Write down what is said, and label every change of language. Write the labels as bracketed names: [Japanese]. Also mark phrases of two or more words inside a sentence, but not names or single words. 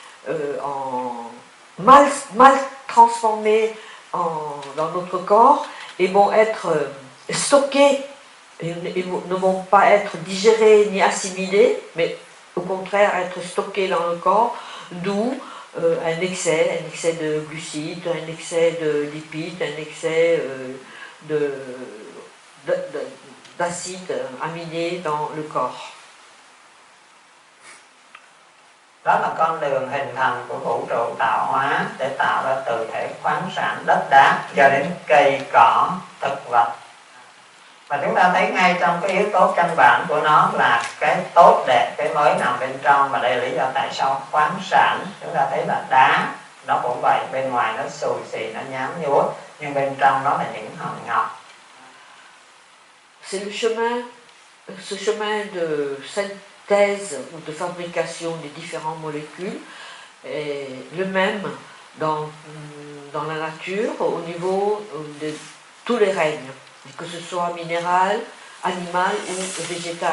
[French] mal transformées dans notre corps et vont être stockés et ne vont pas être digérés ni assimilés, mais au contraire être stockés dans le corps, d'où un excès de glucides, un excès de lipides, un excès d'acides aminés dans le corps. [Vietnamese] Đó là con đường hình thành của vũ trụ tạo hóa để tạo ra từ thể khoáng sản đất đá cho đến cây cỏ, thực vật. Và chúng ta thấy ngay trong cái yếu tố căn bản của nó là cái tốt đẹp, cái mới nằm bên trong. Và đây là lý do tại sao khoáng sản, chúng ta thấy là đá, nó cũng vậy, bên ngoài nó xù xì, nó nhám nhúa, nhưng bên trong nó là những hòn ngọc. [French] C'est ce chemin de synthèse ou de fabrication des différentes molécules est le même dans la nature au niveau de tous les règnes, que ce soit minéral, animal ou végétal.